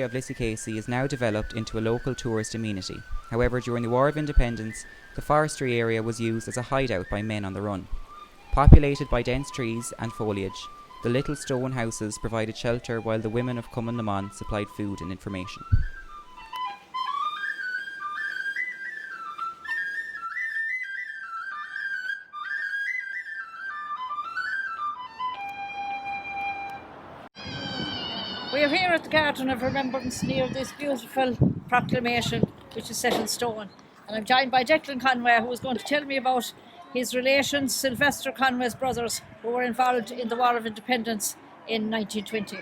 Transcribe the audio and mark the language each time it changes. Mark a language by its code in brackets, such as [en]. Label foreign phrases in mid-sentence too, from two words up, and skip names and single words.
[en] of lissycasey is now developed into a local tourist amenity. However, during the War of Independence, the forestry area was used as a hideout by men on the run. Populated by dense trees and foliage, the little stone houses provided shelter while the women of Cumann na mBan supplied food and information. We are here at the Garden of Remembrance near this beautiful proclamation which is set in stone, and I'm joined by Declan Conway, who is going to tell me about his relations, Sylvester Conway's brothers, who were involved in the War of Independence in 1920.